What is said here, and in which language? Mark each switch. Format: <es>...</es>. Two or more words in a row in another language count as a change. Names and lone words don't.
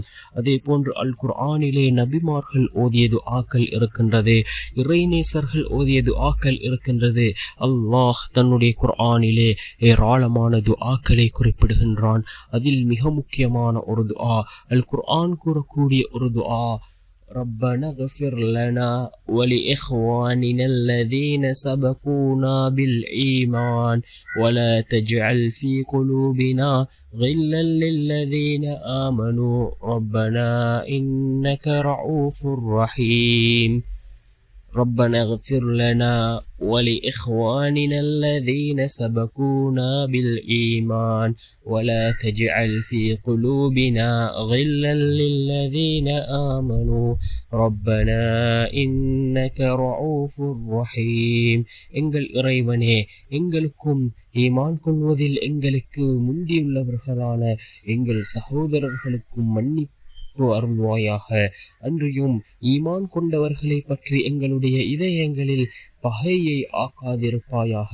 <ta>அதே போன்று அல் குர்ஆனிலே நபிமார்கள் ஓதிய துஆக்கள் இருக்கின்றது, இறைநேசர்கள் ஓதிய துஆக்கள் இருக்கின்றது. அல்லாஹ் தன்னுடைய குர்ஆனிலே ஏராளமான துஆக்களை குறிப்பிடுகின்றான். அதில் மிக முக்கியமான ஒரு துஆ, அல் குர்ஆன் கூறக்கூடிய ஒரு துஆ,</ta> <ar>ربنا اغفر لنا ولإخواننا الذين سبقونا بالإيمان ولا تجعل في قلوبنا غلا للذين آمنوا ربنا إنك رؤوف رحيم. ربنا اغفر لنا ولإخواننا الذين سبقونا بالإيمان ولا تجعل في قلوبنا غلا للذين آمنوا ربنا إنك رؤوف رحيم.</ar> <ta>எங்கள் இறைவனே, எங்களுக்கும் ஈமான் கொள்வதில் எங்களுக்கு முந்தியுள்ளவர்களான எங்கள் சகோதரர்களுக்கும் மன்னிப்பு அருள்வாயாக. அன்றியும் ஈமான் கொண்டவர்களை பற்றி எங்களுடைய இதயங்களில் பகையை ஆக்காதிருப்பாயாக.</ta>